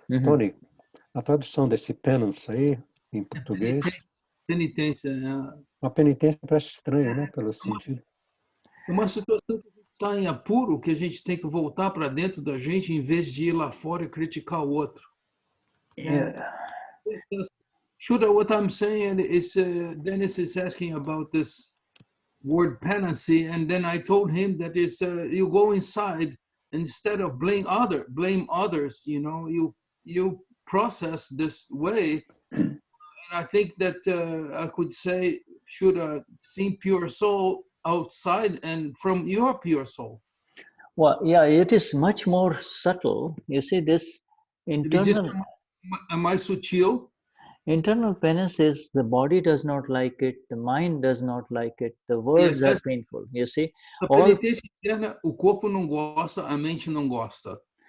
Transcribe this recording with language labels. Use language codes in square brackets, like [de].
[pt] Tony, a tradução desse penance aí em português? Penitência. Uma penitência parece estranho, né, pelo sentido. Uma situação que a gente está em apuro, que a gente tem que voltar para dentro da gente em vez de ir lá fora e criticar o outro. [en] Shuddha, what I'm saying is, Dennis is asking about this word penancy, and then I told him that you go inside instead of blame others. You process this way, and I think that I could say Shuddha, see pure soul outside and from your pure soul. Well, yeah, it is much more subtle. You see, this internal. [pt] Mais sutil. [en] Internal penance is the body does not like it, the mind does not like it, the words are painful. You see, [pt] a penitência interna, o corpo não gosta, a mente não gosta.